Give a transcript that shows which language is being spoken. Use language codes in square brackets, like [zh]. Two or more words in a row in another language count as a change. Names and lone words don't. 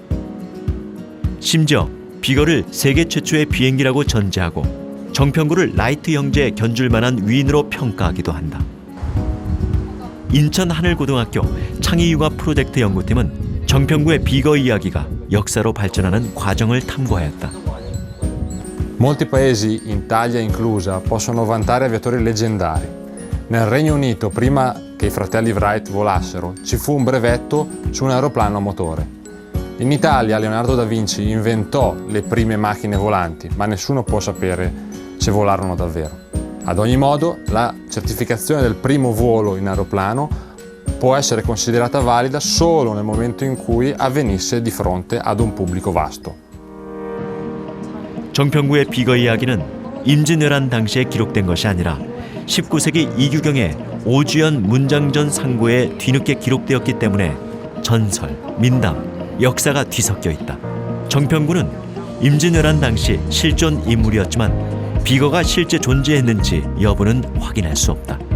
[ko] 심지어 비거를 세계 최초의 비행기라고 전제하고 정평구를 라이트 형제의 견줄만한 위인으로 평가하기도 한다. 인천하늘고등학교 창의육아 프로젝트 연구팀은 정평구의 비거 이야기가 역사로 발전하는 과정을 탐구하였다. [it] Molti paesi, Italia inclusa, possono vantare aviatori leggendari. Nel Regno Unito, prima che i fratelli Wright volassero, ci fu un brevetto su un aeroplano a motore. In Italia Leonardo da Vinci inventò le prime macchine volanti, ma nessuno può sapere se volarono davvero. Ad ogni modo, la certificazione del primo volo in aeroplano può essere considerata valida solo nel momento in cui avvenisse di fronte ad un pubblico vasto. [ko] 정평구의 비거 이야기는 임진왜란 당시에 기록된 것이 아니라 19세기 이규경의 오주연 문장전 상고에 뒤늦게 기록되었기 때문에 전설, 민담, 역사가 뒤섞여 있다. 정평구는 임진왜란 당시 실존 인물이었지만 비거가 실제 존재했는지 여부는 확인할 수 없다.